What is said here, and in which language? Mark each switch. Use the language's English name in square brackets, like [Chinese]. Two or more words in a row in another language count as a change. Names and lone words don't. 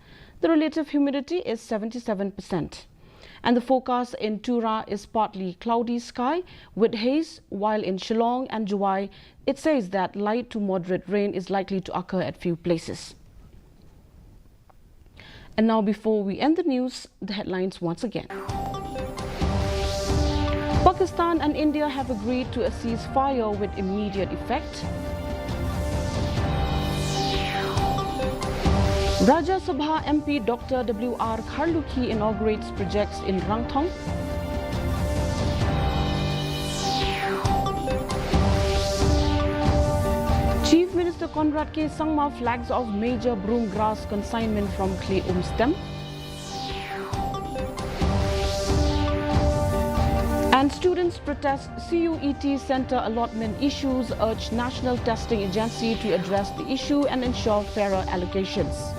[English] The relative humidity is 77%. And the forecast in Tura is partly cloudy sky with haze, while in Shillong and Juwai, it says that light to moderate rain is likely to occur at few places. And now, before we end the news, the headlines once again. Pakistan and India have agreed to a ceasefire with immediate effect. Rajya Sabha MP Dr. W.R. Kharluki inaugurates projects in Rangthong. Chief Minister Conrad K. Sangma flags off major broom grass consignment from Clay Umstem. And students protest CUET centre allotment issues, urge National Testing Agency to address the issue and ensure fairer allocations.